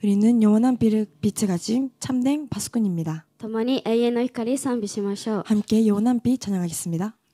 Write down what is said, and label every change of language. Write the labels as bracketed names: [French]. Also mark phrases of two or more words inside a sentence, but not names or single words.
[Korean] 우리는 영원한 빛을 가진 참된 파수꾼입니다. [Japanese] 共に永遠の光賛美しましょう。 [Korean] 함께 영원한 빛 찬양하겠습니다.